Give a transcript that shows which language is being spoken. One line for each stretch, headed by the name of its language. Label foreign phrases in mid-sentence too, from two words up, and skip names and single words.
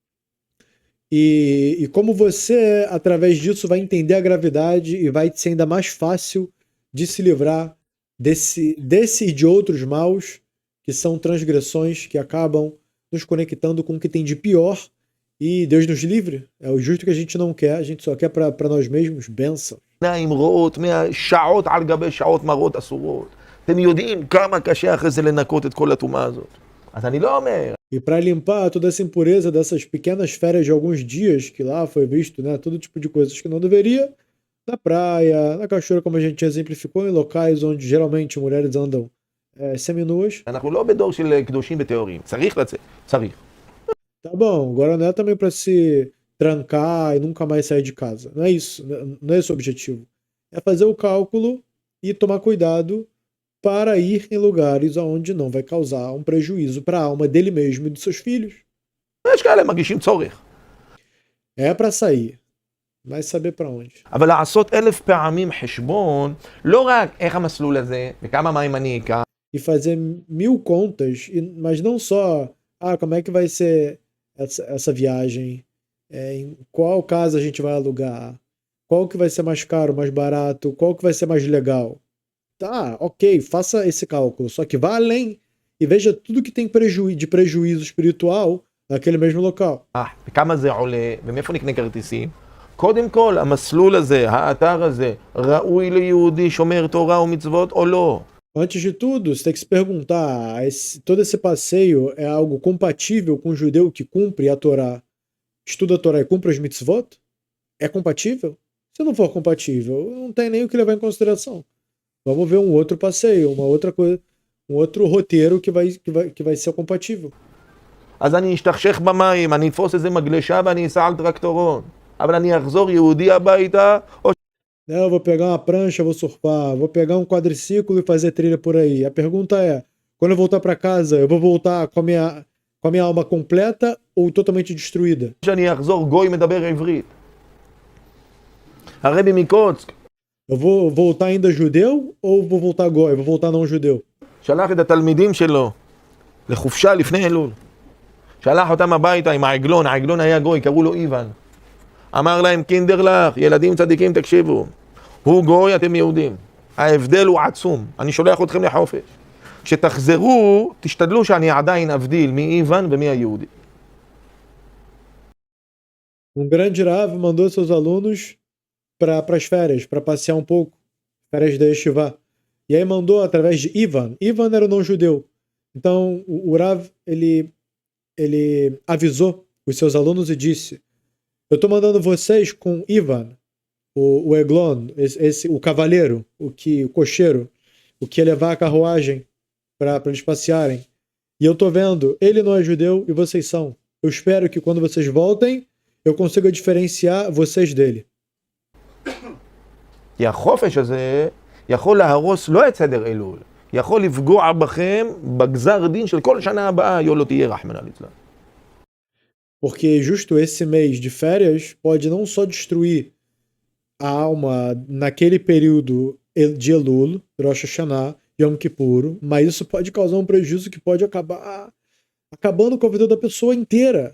Portuguese: e como você, através disso, vai entender a gravidade e vai ser ainda mais fácil de se livrar desse e de outros maus, que são transgressões que acabam nos conectando com o que tem de pior, e Deus nos livre, é o justo que a gente não quer, a gente só quer para nós mesmos bênção.
Hebrew: עיניים רואות, שעות על גבי שעות מראות אסורות. אתם יודעים כמה קשה אחרי זה לנקות את כל הטומאה הזאת. אז אני לא אומר.
Portuguese: E para limpar toda essa impureza dessas pequenas férias de alguns dias, que lá foi visto, né, todo tipo de coisas que não deveria, na praia, na cachoeira, como a gente exemplificou, em locais onde geralmente mulheres andam seminuas.
Hebrew: אנחנו לא בדור של קדושים וטהורים. צריך לצאת, צריך.
Portuguese: Tá bom, agora não é também para se trancar e nunca mais sair de casa. Não é isso, não é esse o objetivo. É fazer o cálculo e tomar cuidado para ir em lugares onde não vai causar um prejuízo para a alma dele mesmo e dos seus filhos.
Hebrew: יש כאלה מרגישים צורך.
Portuguese: É para sair, mas saber para onde.
Hebrew: אבל לעשות 1000 פעמים חשבון, לא רק איך המסלול הזה, וכמה מים אני אקח,
Portuguese: E fazer 1000 contas, mas não só, como é que vai ser essa viagem, em qual casa a gente vai alugar, qual que vai ser mais caro, mais barato, qual que vai ser mais legal. Tá, ok, faça esse cálculo, só que vá além e veja tudo que tem de prejuízo espiritual naquele mesmo local.
Hebrew: וכמה זה עולה, ומאיפה נקנה כרטיסים? קודם כל, המסלול הזה, האתר הזה, ראוי ליהודי שומר תורה ומצוות או לא?
Portuguese: Antes de tudo, você tem que se perguntar, todo esse passeio é algo compatível com o judeu que cumpre a Torá, estuda a Torá e cumpre as mitzvot? É compatível? Se não for compatível, não tem nem o que levar em consideração. Vamos ver um outro passeio, uma outra coisa, um outro roteiro que vai ser compatível.
Hebrew: אז אני אשתכשך במים, אני אתפוס איזה מגלשה ואני אסע על טרקטורון. אבל אני אחזור יהודי הביתה, או...
Portuguese: Eu vou pegar uma prancha, vou surfar, vou pegar um quadriciclo e fazer trilha por aí. A pergunta é, quando eu voltar para casa, eu vou voltar com a minha alma completa ou totalmente destruída?
Hebrew: שאני אחזור גוי מדבר עברית. הרבי מקוצק,
Portuguese: Eu vou voltar ainda judeu ou vou voltar goi? Vou voltar não judeu?
Hebrew: שלח את התלמידים שלו לחופשה לפני אלול. שלח אותם הביתה עם העגלון, העגלון היה גוי, קראו לו איוון. אמר להם, קינדרלך, ילדים צדיקים, תקשיבו. הוא גוי, אתם יהודים. ההבדל הוא עצום. אני שולח אתכם לחופש. כשתחזרו, תשתדלו שאני עדיין אבדיל מי איוון ומי היהודי.
Portuguese: Grande Rav mandou seus alunos para as férias, para passear um pouco, férias da Yeshiva. E aí mandou através de Ivan. Ivan era o não-judeu. Então o Rav, ele avisou os seus alunos e disse: eu estou mandando vocês com Ivan, o Eglon, o cavaleiro, o cocheiro, o que ia levar a carruagem para eles passearem. E eu estou vendo, ele não é judeu e vocês são. Eu espero que quando vocês voltem, eu consiga diferenciar vocês dele.
Hebrew: כי החופש הזה יכול להרוס לא את סדר אלול, יכול לפגוע בכם בגזר דין של כל שנה הבאה, יולו תהיה
Aramaic: רחמנא ליצלן.
Portuguese: Porque justo esse mês de férias pode não só destruir a alma naquele período de Elul, Rosh Hashanah, Yom Kippur, mas isso pode causar um prejuízo que pode acabar acabando com a vida da pessoa inteira.